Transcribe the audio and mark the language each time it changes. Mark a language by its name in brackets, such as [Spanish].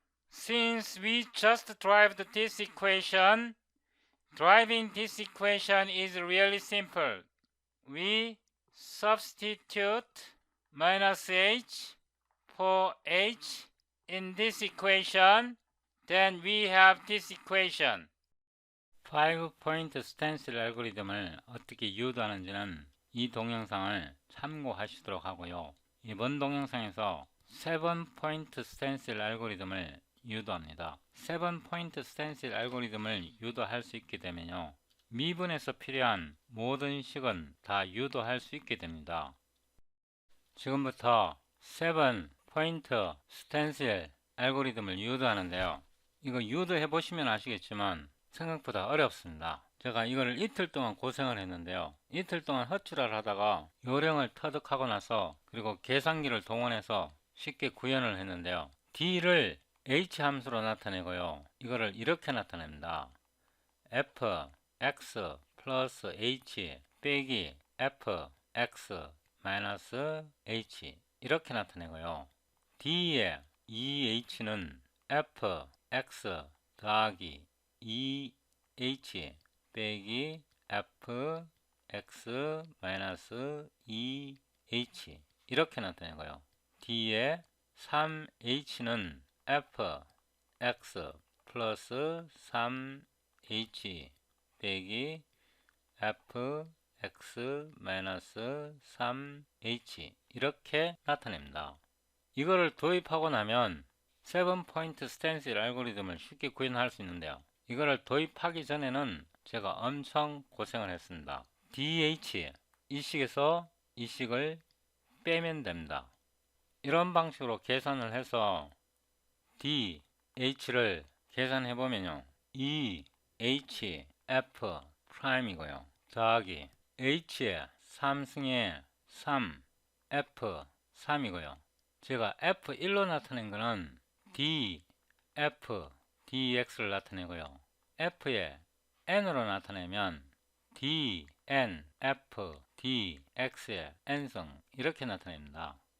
[English] Since we just derived this equation, deriving this equation is really simple. We substitute minus h for h in this equation, then we have this equation. [Korean] 5포인트 스탠실 알고리즘을 어떻게 유도하는지는 이 동영상을 참고하시도록 하고요. 이번 동영상에서 7포인트 스탠실 알고리즘을 유도합니다. 7포인트 스탠실 알고리즘을 유도할 수 있게 되면요, 미분에서 필요한 모든 식은 다 유도할 수 있게 됩니다. 지금부터 7포인트 스탠실 알고리즘을 유도하는데요, 이거 유도해 보시면 아시겠지만 생각보다 어렵습니다. 제가 이거를 이틀 동안 고생을 했는데요, 이틀 동안 헛출을 하다가 요령을 터득하고 나서 그리고 계산기를 동원해서 쉽게 구현을 했는데요, D를 H 함수로 나타내고요, 이거를 이렇게 나타냅니다. f x 플러스 h 빼기 f x 마이너스 h 이렇게 나타내고요, D의 2h는 f x 더하기 2h 빼기 f x 마이너스 2h 이렇게 나타내고요, D의 3h는 f x 플러스 3h 빼기 f x 마이너스 3h 이렇게 나타냅니다. 이거를 도입하고 나면 7포인트 스탠실 알고리즘을 쉽게 구현할 수 있는데요, 이거를 도입하기 전에는 제가 엄청 고생을 했습니다. DH 이 식에서 이 식을 빼면 됩니다. 이런 방식으로 계산을 해서 DH를 계산해 보면요, EHF 프라임이고요, 더하기 H의 3승의 3F3이고요, 제가 F1로 나타낸 거는 DF dx를 나타내고요, f의 n으로 나타내면 dn f dx의 n승 이렇게 나타냅니다.